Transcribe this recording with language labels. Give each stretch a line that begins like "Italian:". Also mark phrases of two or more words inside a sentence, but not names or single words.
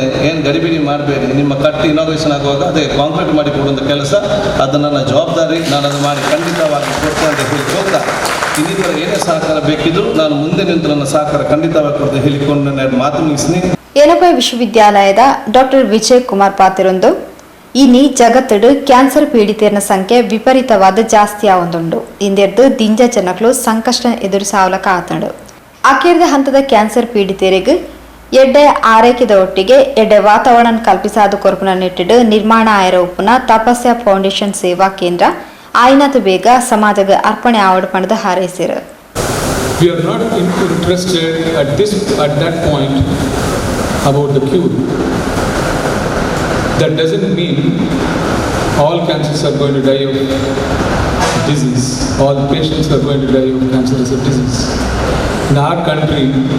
Kannada: ಏನು ಗಡಿಬಿಡಿ ಮಾಡಬೇಡಿ, ನಿಮ್ಮ ಕಟ್ಟಿ ಇನಾಗ್ರೇಷನ್ ಆಗುವಾಗ ಅದೇ ಕಾಂಕ್ರೀಟ್ ಮಾಡಿ ಕೊಡುವಂಥ ಕೆಲಸ ಅದು ನನ್ನ ಜವಾಬ್ದಾರಿ, ನಾನು ಅದು ಮಾಡಿ ಖಂಡಿತವಾಗಿ ಕೊಡ್ತೇನೆ ಅಂತ ಹೇಳಿ ಹೋಗ್ತಾ ಇನ್ನಿತರ ಏನೇ ಸಹಕಾರ ಬೇಕಿದ್ರು ನಾನು ಮುಂದೆ ನಿಂತು ನನ್ನ ಸಹಕಾರ ಖಂಡಿತವಾಗಿ ಕೊಡ್ತೇನೆ ಹೇಳಿಕೊಂಡು ನಾನು ಮಾತು ಮುಗಿಸ್ತೀನಿ.
Tulu: ಯಲಬೈ ವಿಶ್ವವಿದ್ಯಾಲಯದ ಡಾಕ್ಟರ್ ವಿಜಯ್ ಕುಮಾರ್ ಪಾತಿರೊಂದು ಇನಿ ಜಗತ್ತಡು ಕ್ಯಾನ್ಸರ್ ಪೀಡಿತರ ಸಂಖ್ಯೆ ವಿಪರೀತವಾದ ಜಾಸ್ತಿ ಆವೊಂದುಂಡು. ಇಂದೆರ್ದು ದಿಂಜ ಜನಗಳು ಸಂಕಷ್ಟ ಎದುರಿಸಾವಲಕ ಆತಂಡು. ಅಖೇರ್ದ ಹಂತದ ಕ್ಯಾನ್ಸರ್ ಪೀಡಿತರಿಗೆ ಎಡ್ಡೆ ಆರೈಕೆದ ಒಟ್ಟಿಗೆ ಎಡ್ಡೆ ವಾತಾವರಣ ಕಲ್ಪಿಸಾದ ಕೊರಪುನ ನೆಟ್ಟಿಡು ನಿರ್ಮಾಣ ಆಯರ ಉಪ್ಪುನ ತಪಸ್ಯ ಫೌಂಡೇಶನ್ ಸೇವಾ ಕೇಂದ್ರ ಆಯ್ನತು ಬೇಗ ಸಮಾಜಗ ಅರ್ಪಣೆ ಆವಡು ಪಣದ ಹಾರೈಸಿರು.
English: We are not interested at that point about the cure. That doesn't mean all cancers are going to die of disease. All patients are going to die of cancer as a disease.